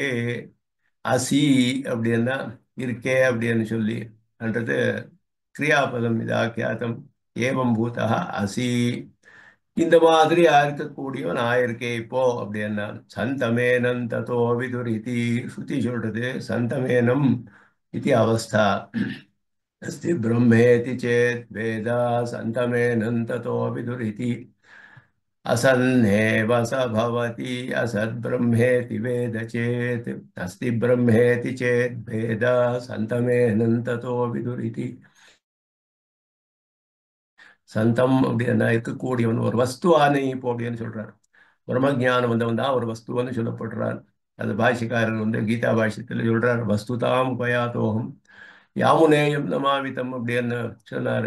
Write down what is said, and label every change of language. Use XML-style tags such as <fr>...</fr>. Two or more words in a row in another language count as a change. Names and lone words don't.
<ta>அசி அப்படின்னா இருக்கே அப்படின்னு சொல்லி என்றது கிரியாபதம். இது ஆக்கியாத்தம்.</ta> <sa>एवं भूतः असि,</sa> <ta>இந்த மாதிரி இருக்கக்கூடியவன் ஆயிருக்கே இப்போ அப்படின்னா.</ta> <sa>सन्तमेनं ततो विदुरिति.</sa> <ta>ஸ்ருதி சொல்றது சந்தமேனம் இது அவஸ்தா.</ta> <sa>अस्ति ब्रह्मेति चेत् वेदा सन्तमेनं ततो विदुरिति। असन्नेव स भवति असद्ब्रह्मेति वेद चेत्। अस्ति ब्रह्मेति चेत् वेदा सन्तमेनं ततो विदुरिति.</sa> <ta>சந்தம் அப்படின்னா இருக்கக்கூடியவன், ஒரு வஸ்துவானே இப்போ அப்படின்னு சொல்றார். பிரம்மஜானம் வந்தவன் தான் ஒரு வஸ்துவன்னு சொல்லப்படுறார். அது பாஷிக்காரர் கீதா பாஷ்யத்தில் சொல்றார்.</ta> <sa>वस्तुताम् उपयातोऽहं यामुनेयं नमामि तम्</sa> <ta>அப்படின்னு சொன்னார்.</ta>